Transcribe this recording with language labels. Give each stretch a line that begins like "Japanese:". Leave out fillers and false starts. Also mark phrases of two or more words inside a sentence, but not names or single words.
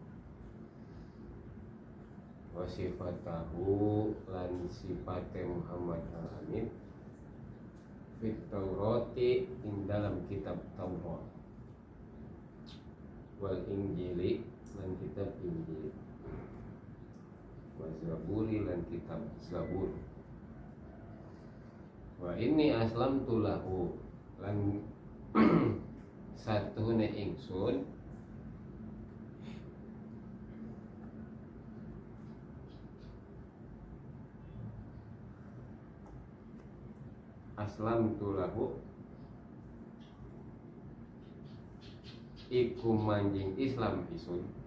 Arabic: وصفته
Javanese: lan sifate Muhammad al-Amin
Arabic: في التوراة
Javanese: ing dalam kitab Taurat
Arabic: والإنجيل
Javanese: lan kitab Injil
Arabic: والزبور
Javanese: lan kitab Zabur.
Arabic: وإني أسلمت له
Javanese: lan satune ingsun
Arabic: أسلمت له
Javanese: iku manjing Islam isun